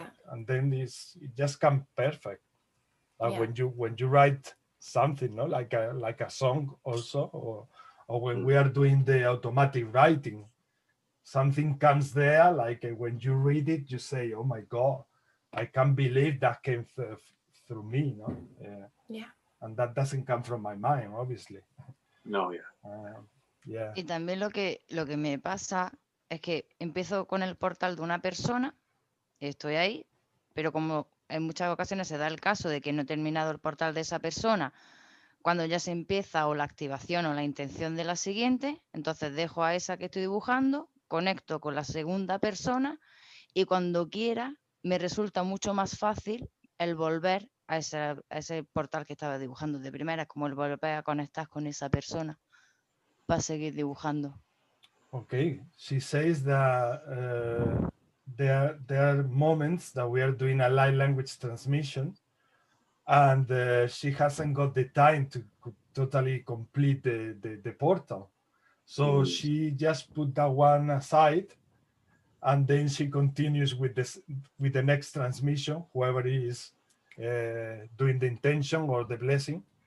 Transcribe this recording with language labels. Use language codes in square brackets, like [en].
[en] And then it just comes perfect. When you write something, no, like a song also, or when we are doing the automatic writing, something comes there, like when you read it, you say, oh my God, I can't believe that came through me, no? And that doesn't come from my mind, obviously. [es] No, Y también lo que me pasa es que empiezo con el portal de una persona, estoy ahí, pero como en muchas ocasiones se da el caso de que no he terminado el portal de esa persona, cuando ya se empieza o la activación o la intención de la siguiente, entonces dejo a esa que estoy dibujando, conecto con la segunda persona y cuando quiera me resulta mucho más fácil el volver a ese portal que estaba dibujando de primera, como el volver a conectar con esa persona para seguir dibujando. [en] Okay, she says that there are moments that we are doing a light language transmission, and she hasn't got the time to totally complete the portal. So she just put that one aside, and then she continues with the next transmission, whoever is doing the intention or the blessing.